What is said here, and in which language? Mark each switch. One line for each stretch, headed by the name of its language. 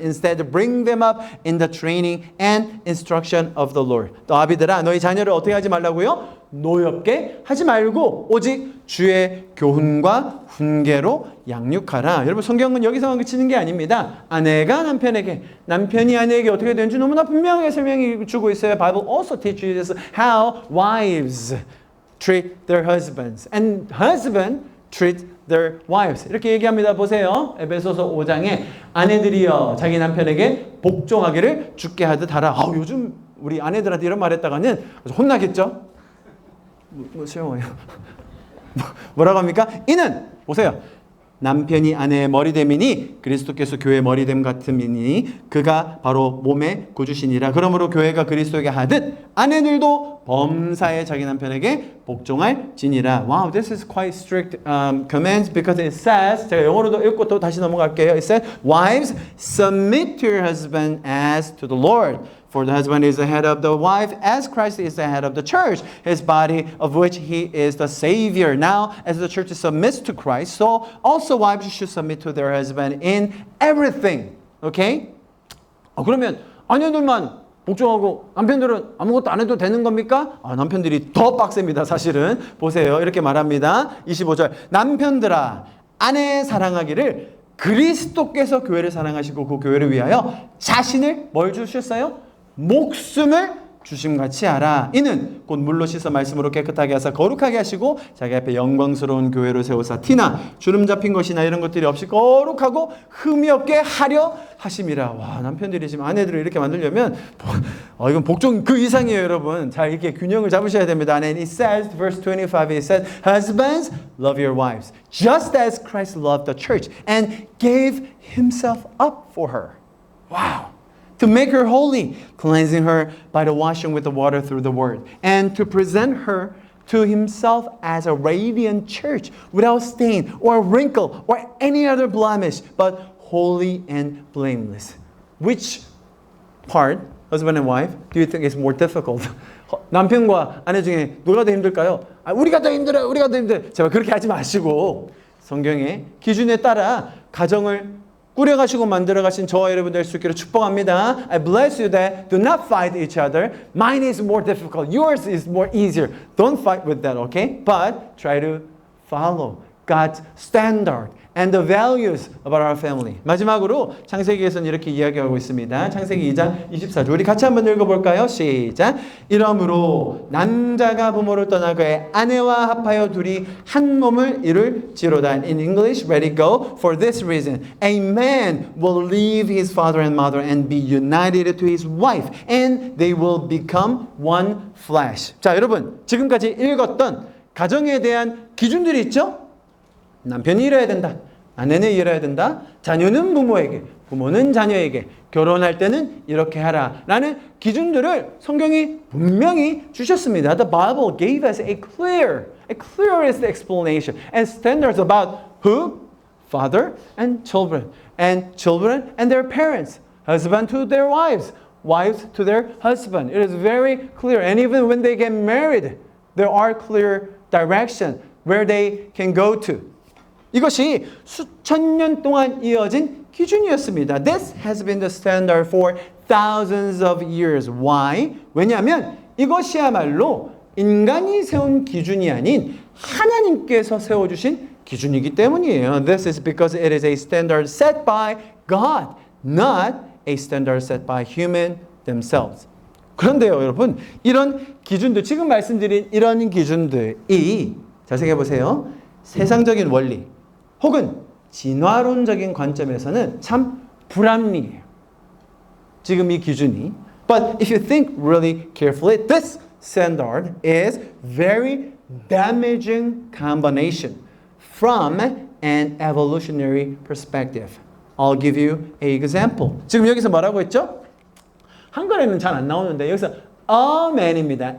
English: Instead, bring them up in the training and instruction of the Lord.
Korean: 또 아비들아, 너희 자녀를 어떻게 하지 말라고요? 노엽게 하지 말고 오직 주의 교훈과 훈계로 양육하라. 여러분, 성경은 여기서만 그치는 게 아닙니다. 아내가 남편에게, 남편이 아내에게 어떻게 되는지 너무나 분명하게 설명해 주고 있어요.
English: Bible also teaches how wives treat their husbands and husband treat their wives.
Korean: 이렇게 얘기합니다. 보세요. 에베소서 5장에 아내들이여 자기 남편에게 복종하기를 주께 하듯 하라. 요즘 우리 아내들한테 이런 말 했다가는 혼나겠죠? 뭐 쉬워요. 뭐라고 합니까? 이는 보세요. 남편이 아내의 머리됨이니 그리스도께서 교회의 머리됨 같음이니 그가 바로 몸의 구주시니라. 그러므로 교회가 그리스도에게 하듯 아내들도 범사에 자기 남편에게 복종할지니라.
English: Wow, this is quite strict commands because it says,
Korean: 제가 영어로도 읽고 또 다시 넘어갈게요.
English: It says, wives, submit to your husband as to the Lord. For the husband is the head of the wife, as Christ is the head of the church, his body, of which he is the Savior. Now, as the church submits to Christ, so also wives should submit to their husband in everything. Okay?
Korean: 그러면 아내들만 복종하고 남편들은 아무것도 안 해도 되는 겁니까? 남편들이 더 빡셉니다. 사실은. 보세요. 이렇게 말합니다. 25절. 남편들아, 아내 사랑하기를 그리스도께서 교회를 사랑하시고 그 교회를 위하여 자신을 뭘 주셨어요? 목숨을 주심같이 하라. 이는 곧 물로 씻어 말씀으로 깨끗하게 하사 거룩하게 하시고 자기 앞에 영광스러운 교회로 세우사 티나 주름 잡힌 것이나 이런 것들이 없이 거룩하고 흠이 없게 하려 하심이라. 와, 남편들이 지금 아내들을 이렇게 만들려면 이건 복종 그 이상이에요, 여러분. 잘 이렇게 균형을 잡으셔야 됩니다.
English: And it says, verse 25, it says, husbands, love your wives, just as Christ loved the church and gave himself up for her. Wow. To make her holy, cleansing her by the washing with the water through the word, and to present her to himself as a radiant church, without stain or wrinkle or any other blemish, but holy and blameless. Which part, husband and wife, do you think is more difficult?
Korean: 남편과 아내 중에 누가 더 힘들까요? 우리가 더 힘들어요. 우리가 더 힘들어요. 제발 그렇게 하지 마시고 성경의 기준에 따라 가정을 꾸려가시고 만들어가신 저와 여러분 될 수 있기를 축복합니다.
English: I bless you that do not fight each other. Mine is more difficult. Yours is more easier. Don't fight with that, okay? But try to follow God's standard and the values about our family.
Korean: 마지막으로 창세기에서는 이렇게 이야기하고 있습니다. 창세기 2장 24절. 우리 같이 한번 읽어볼까요? 시작. 이러므로 남자가 부모를 떠나 그의 아내와 합하여 둘이 한 몸을 이룰지로다.
English: In English, ready, go. For this reason, a man will leave his father and mother and be united to his wife, and they will become one flesh.
Korean: 자, 여러분, 지금까지 읽었던 가정에 대한 기준들이 있죠? 남편이 일해야 된다. 아내는 일해야 된다. 자녀는 부모에게, 부모는 자녀에게, 결혼할 때는 이렇게 하라. 라는 기준들을 성경이 분명히 주셨습니다.
English: The Bible gave us a clearest explanation and standards about who? Father and children and their parents. Husband to their wives, wives to their husband. It is very clear. And even when they get married, there are clear directions where they can go to.
Korean: 이것이 수천 년 동안 이어진 기준이었습니다.
English: This has been the standard for thousands of years. Why?
Korean: 왜냐하면 이것이야말로 인간이 세운 기준이 아닌 하나님께서 세워주신 기준이기 때문이에요.
English: This is because it is a standard set by God, not a standard set by human themselves.
Korean: 그런데요, 여러분, 이런 기준들, 지금 말씀드린 이런 기준들이, 자, 생각해 보세요. 세상적인 원리, 혹은 진화론적인 관점에서는 참 불합리해요. 지금 이 기준이.
English: But if you think really carefully, this standard is very damaging combination from an evolutionary perspective. I'll give you an example.
Korean: 지금 여기서 뭐라고 했죠? 한글에는 잘 안 나오는데 여기서 a man입니다.